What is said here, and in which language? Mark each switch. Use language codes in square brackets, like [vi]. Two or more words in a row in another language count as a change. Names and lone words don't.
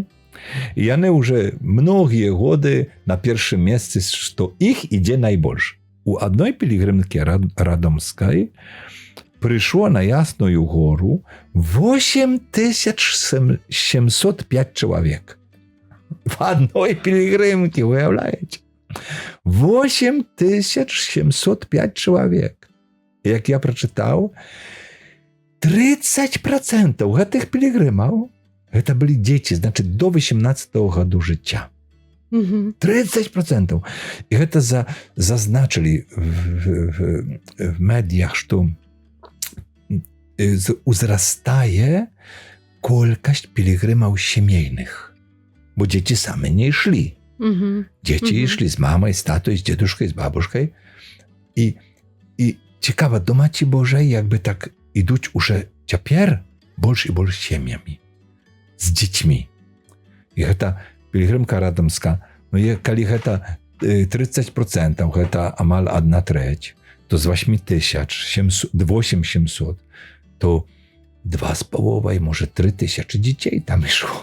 [be] І яны уже многія годы на першым месцы, што іх ідзе найбольш. У адной пілігрымкі радомскай прыйшло на Ясную гору 8705 чалавек. [ru] В одной [be] пілігрымкі, уяўляеце? 8705 чалавек. Як я прачытаў, 30% гэтых пілігрымаў гэта былі дзеці, значыць, до 18 году жыцця. 30%. І гэта зазначылі в медіях, што узрастае колькость [pl] pielgrzymów siemiejnych, bo dzieci same nie szli. Dzieci szli z mamą, z tatą, z dziaduszką, z babuszką. I ciekawe, do Maci Bożej jakby tak [ru] idуть уже теперь больше и больше семьями, [pl] z dziećmi. I ta pielgrzymka radomska, no jeżeli to 30%, to amal 1/3, to z 8,800, to 2,5, może 3,000 dzieci tam szło.